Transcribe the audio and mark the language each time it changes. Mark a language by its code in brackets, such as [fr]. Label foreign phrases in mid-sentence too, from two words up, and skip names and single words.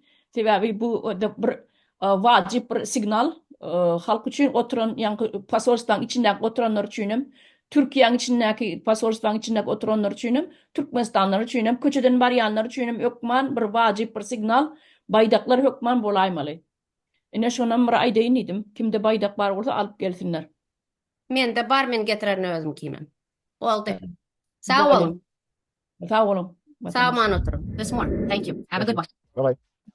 [tk] Sebäbi bu bir wajyp bir signal halk üçin oturan, ýa-ni pasolstwaň içinde oturanlar üçin, Türkiýeň içindäki pasolstwaň içinde oturanlar üçin, Türkmenistanlar üçin, köçeden barýanlar üçin hökman bir wajyp bir signal, baýdaklar hökman bolaýmaly. Ine şonam bir aýdaýyn idim. Kimde baýdak bar bolsa alyp gelsinler. Mende bar, men getiren özüm kiýmem. Oldy. Sağ olun. Sağ olun. Sağ olun oturun. [en] This morning. Thank you. Have a good one. Bye-bye.